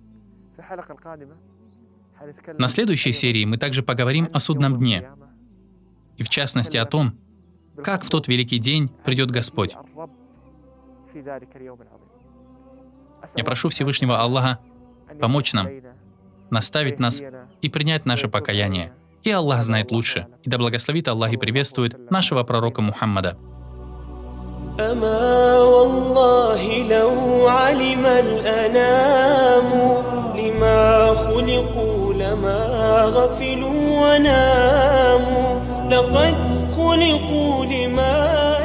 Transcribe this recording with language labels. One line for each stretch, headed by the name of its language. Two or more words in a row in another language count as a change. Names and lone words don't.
Russian: На следующей серии мы также поговорим о судном дне, и в частности о том, как в тот великий день придет Господь. Я прошу Всевышнего Аллаха помочь нам, наставить нас и принять наше покаяние. И Аллах знает лучше. И да благословит Аллах и приветствует нашего пророка Мухаммада.
Arabic: أما والله لو علم الأنام لما خلقوا لما غفلوا وناموا لقد خلقوا لما